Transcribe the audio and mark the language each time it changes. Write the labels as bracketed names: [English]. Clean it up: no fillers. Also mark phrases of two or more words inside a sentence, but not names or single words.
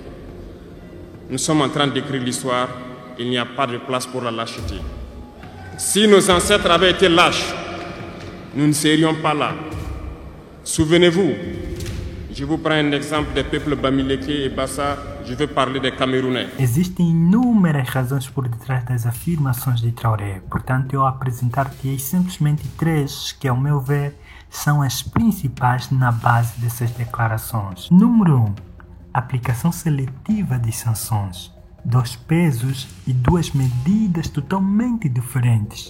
[French] Nous sommes en train d'écrire l'histoire, il n'y a pas de place pour la lâcheté. Si nos ancêtres avaient été lâches, nous ne serions pas là. Souvenez-vous, je vous prends un exemple des peuples Bamileke et Bassa, je vais parler des Camerounais. [Portuguese] Existem inúmeras razões por detrás das afirmações de Traoré, portanto eu apresentar-te simplesmente 3 que, ao meu ver, são as principais na base dessas declarações. Número 1. Aplicação seletiva de sanções. 2 pesos e 2 medidas totalmente diferentes.